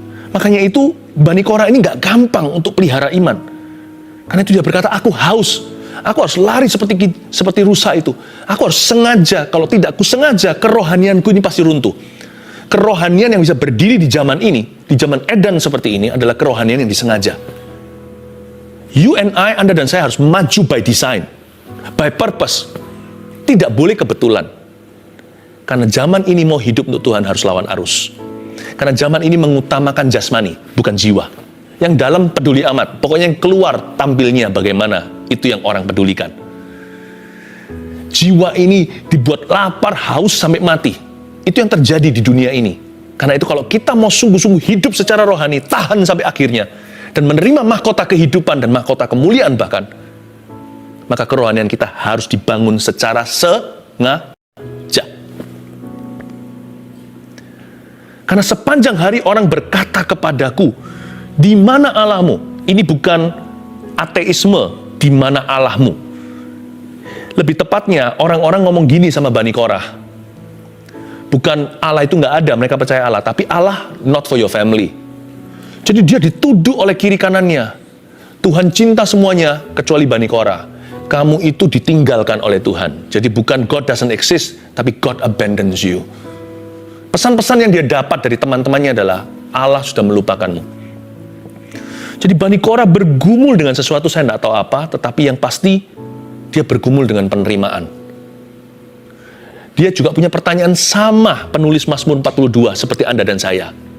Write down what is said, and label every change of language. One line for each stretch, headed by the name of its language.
Indonesian: Makanya itu Bani Korah ini gak gampang untuk pelihara iman. Karena itu dia berkata, aku haus. Aku harus lari seperti rusa itu. Aku harus sengaja, kalau tidak aku sengaja, kerohanianku ini pasti runtuh. Kerohanian yang bisa berdiri di zaman ini, di zaman edan seperti ini, adalah kerohanian yang disengaja.
English: You and I,
Indonesian: Anda dan saya harus maju
English: by design, by purpose.
Indonesian: Tidak boleh kebetulan. Karena zaman ini mau hidup untuk Tuhan harus lawan arus. Karena zaman ini mengutamakan jasmani, bukan jiwa. Yang dalam peduli amat, pokoknya yang keluar tampilnya bagaimana, itu yang orang pedulikan. Jiwa ini dibuat lapar, haus sampai mati. Itu yang terjadi di dunia ini. Karena itu kalau kita mau sungguh-sungguh hidup secara rohani, tahan sampai akhirnya, dan menerima mahkota kehidupan dan mahkota kemuliaan bahkan, maka kerohanian kita harus dibangun secara sengaja. Karena sepanjang hari orang berkata kepadaku, di mana Allahmu? Ini bukan ateisme, di mana Allahmu. Lebih tepatnya, orang-orang ngomong gini sama Bani Korah. Bukan Allah itu nggak ada, mereka percaya Allah. Tapi
English: Allah not for your family.
Indonesian: Jadi dia dituduh oleh kiri kanannya. Tuhan cinta semuanya, kecuali Bani Korah. Kamu itu ditinggalkan oleh Tuhan. Jadi bukan
English: God doesn't exist,
Indonesian: tapi
English: God abandons you.
Indonesian: Pesan-pesan yang dia dapat dari teman-temannya adalah, Allah sudah melupakanmu. Jadi Bani Korah bergumul dengan sesuatu, saya nggak tahu apa, tetapi yang pasti, dia bergumul dengan penerimaan. Dia juga punya pertanyaan sama penulis Mazmur 42 seperti Anda dan saya.